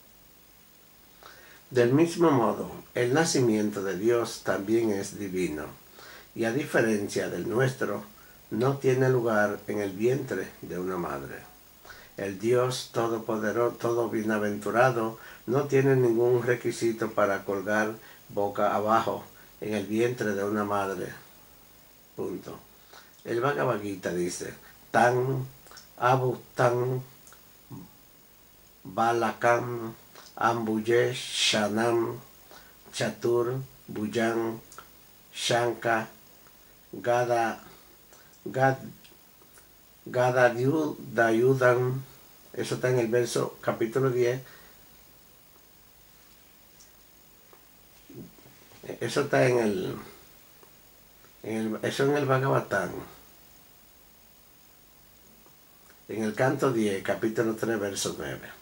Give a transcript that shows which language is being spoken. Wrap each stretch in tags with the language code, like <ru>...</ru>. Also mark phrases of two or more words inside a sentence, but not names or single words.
<es>Del mismo modo, el nacimiento de Dios también es divino, y a diferencia del nuestro, no tiene lugar en el vientre de una madre. El Dios todopoderoso, todo bienaventurado, no tiene ningún requisito para colgar boca abajo en el vientre de una madre. Punto. El Bhagavad Gita dice,</es> <sa>Tan abhutan balakam ambuje shanam chatur bhujan shanka gada dayudan.</sa> <es>Eso está en el verso capítulo 10. Eso está en el Bhagavatam. En el canto 10, capítulo 3, verso 9.</es>